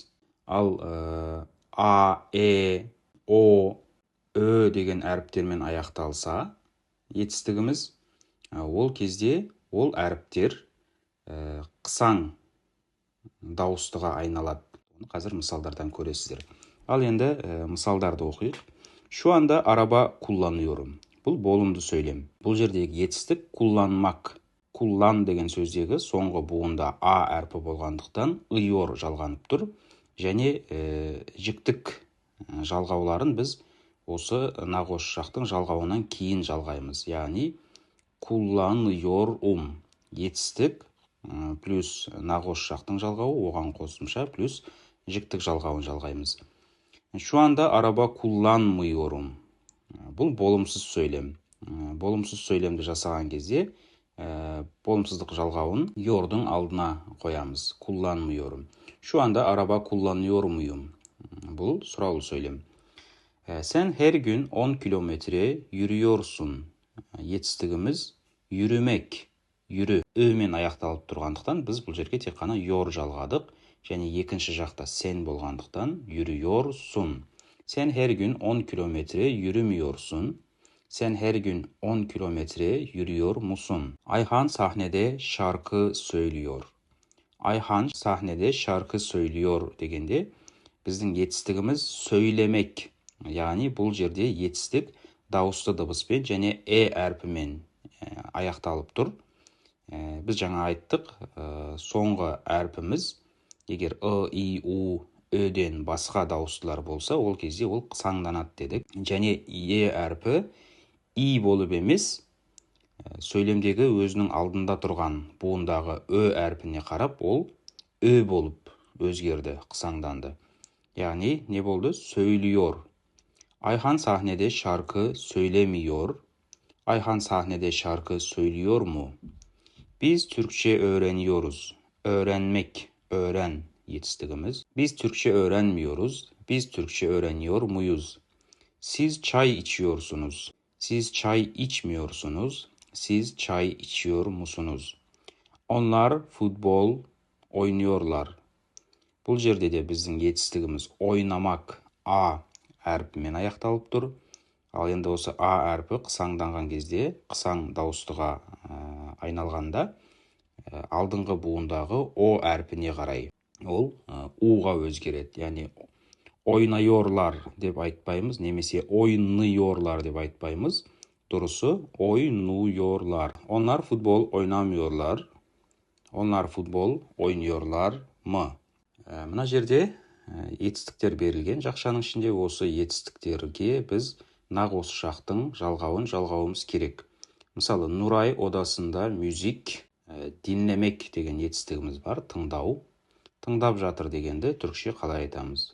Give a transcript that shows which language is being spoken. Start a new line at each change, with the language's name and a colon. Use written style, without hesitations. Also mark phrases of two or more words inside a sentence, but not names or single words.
Kazakh: Ал а, о, деген әріптермен аяқталса, етістігіміз, ол кезде ол әріптер қысаң дауыстыға айналады. Қазір мысалдардан көресіздер. Ал енді мысалдарды оқиық.
Turkish: Şu anda araba kullanıyorum.
Kazakh: Бұл болымды сөйлем. Бұл жердегі етістік kullanmak. Kullan деген сөздегі соңғы буында а әрпі болғандықтан ыйор жалғанып тұр. Және жіктік жалғауларын біз осы нақ осы шақтың жалғауынан кейін жалғаймыз. Яғни kullanıyorum. Етістік плюс нақ осы шақтың жалғауы, оған қосымша плюс жіктік жалғауын жалғаймыз.
Turkish: Şu anda araba kullanmıyorum.
Kazakh: Бұл болымсыз сөйлем. Болымсыз сөйлемді жасаған кезде болымсыздық жалғауын yorдың алдына қоямыз.
Turkish: Kullanmıyorum. Şu anda araba kullanıyor muyum?
Kazakh: Бұл сұраулы сөйлем.
Turkish: Sen her gün 10 kilometre yürüyorsun.
Kazakh: Етістігіміз
Turkish: yürümek, yürü,
Kazakh: мен аяқталып тұрғандықтан біз бұл жерге тек қана yor жалғадық. Және екінші жақта sen болғандықтан yürüyorsun.
Turkish: Sen her gün 10 kilometre yürümüyorsun. Sen her gün 10 kilometre yürüyor musun? Ayhan sahnede şarkı söylüyor. Ayhan sahnede şarkı söylüyor
Kazakh: дегенде біздің етістігіміз сөйлемек. Яғни бұл жерде етістік дауысты дыбыспен және әрпімен аяқталып тұр. Біз жаңа айттық, соңғы әрпіміз егер и, у, ден басқа дауыстылар болса, ол кезде ол қысаңданады дедік. Және әрпі и болып емес, сөйлемдегі өзінің алдында тұрған буындағы әрпіне қарап, ол болып өзгерді, қысаңданды. Яғни не болды?
Turkish: Söylüyor. Ayhan sahnede şarkı söylemiyor. Ayhan sahnede şarkı söylüyor mu? Biz Türkçe öğreniyoruz. Öğrenmek, öğren yetiştigimiz. Biz Türkçe öğrenmiyoruz. Biz Türkçe öğreniyor muyuz? Siz çay içiyorsunuz. Siz çay içmiyorsunuz. Siz çay içiyor musunuz? Onlar futbol oynuyorlar.
Kazakh: Бұл жерде де біздің етістігіміз ойнамақ а әрпімен аяқталып тұр. Ал енді осы а әрпі қысаңданған кезде, қысаң дауыстыға айналғанда, алдыңғы буындағы о әрпіне қарай ол уға өзгереді. Яғни ойнайорлар деп айтпаймыз, немесе ойныйорлар деп айтпаймыз.
Turkish: Doğrusu oynuyorlar. Onlar futbol oynamıyorlar. Onlar futbol oynuyorlar mı?
Kazakh: Мына жерде етістіктер берілген. Жақшаның ішінде осы етістіктерге біз нақ осы шақтың жалғауымыз керек. Мысалы,
Turkish: Nuray odasında müzik,
Kazakh: dinlemek деген етістігіміз бар, тыңдау. Тыңдап жатыр дегенді түркше қалай айтамыз?